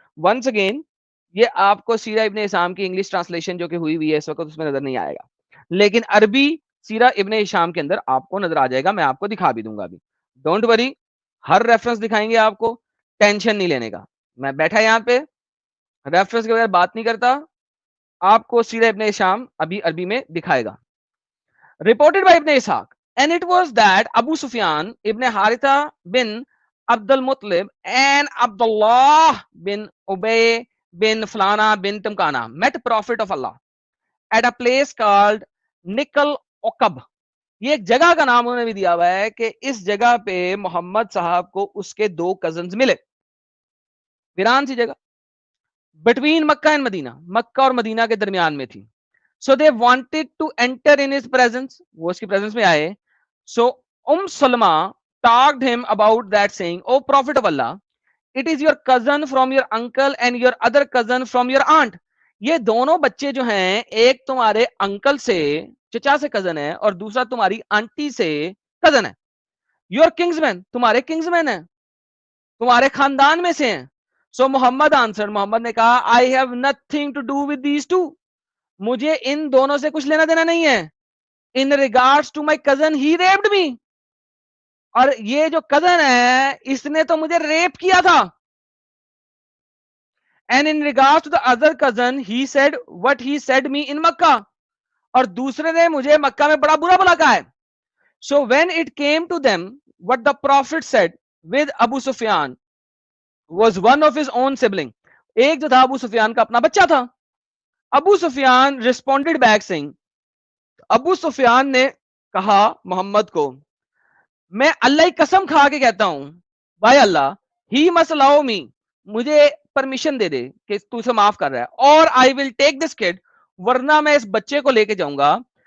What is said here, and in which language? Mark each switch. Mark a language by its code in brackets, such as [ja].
[en] once again [ur] یہ آپ کو سیرہ ابن ہشام کی انگلش ٹرانسلیشن جو کہ ہوئی ہوئی ہے اس وقت اس میں نظر نہیں آئے گا، لیکن عربی سیرہ ابن ہشام کے اندر آپ کو نظر آ جائے گا. میں آپ کو دکھا بھی دوں گا ابھی. [en] don't worry, [ur] ہر ریفرنس دکھائیں گے آپ کو، ٹینشن نہیں لینے کا. میں بیٹھا یہاں پہ ریفرنس کے بغیر بات نہیں کرتا، آپ کو سیرہ ابن ہشام ابھی عربی میں دکھائے گا. [en] Reported by Ibn Ishaq, and it was that Abu Sufyan ibn Haritha bin Abdul Muttalib and Abdullah bin Ubay bin Fulana bin Tumkana met Prophet of Allah at a place called Nikal Okab. [ur] یہ ایک جگہ کا نام انہوں نے بھی دیا ہوا ہے کہ اس جگہ پہ محمد صاحب کو اس کے دو کزنز ملے. ویران سی جگہ [en] between Mecca and Medina, [ur] مکہ اور مدینہ کے درمیان میں تھی. [en] So they wanted to enter in his presence. [ur] وہ اس کی presence میں آئے. [en] So Salma talked him about that saying, "O Prophet of Allah, it is your cousin from your uncle and your other cousin from your aunt." [ur] یہ دونوں بچے جو ہیں، ایک تمہارے انکل سے، چچا سے کزن ہے، اور دوسرا تمہاری آنٹی سے کزن ہے. [en] Your kingsman، [ur] تمہارے kingsman ہیں، تمہارے خاندان میں سے ہیں. [en] So Muhammad answered، [ur] محمد نے کہا، [en] I have nothing to do with these two. [ur] مجھے ان دونوں سے کچھ لینا دینا نہیں ہے. [en] In regards to my cousin, he raped me. [ur] اور یہ جو کزن ہے اس نے تو مجھے ریپ کیا تھا. [en] And in regards to the other cousin, he said what he said me in Makkah. [ur] اور دوسرے نے مجھے مکہ میں بڑا برا بلا کہا ہے. [en] So when it came to them, what the Prophet said with Abu Sufyan was one of his own sibling. [ur] ایک جو تھا ابو سفیان کا اپنا بچہ تھا. ابو سفیان [en] responded back saying، [ur] ابو سفیان نے کہا محمد کو، میں اللہ کی قسم کھا کے کہتا ہوں، بھائی اللہ، ہی [en] must allow me، [ur] مجھے پرمیشن دے دے کہ تو اسے معاف کر رہا ہے، اور [en] I will take this kid، [ur] ورنہ میں اس بچے کو لے کے جاؤں گا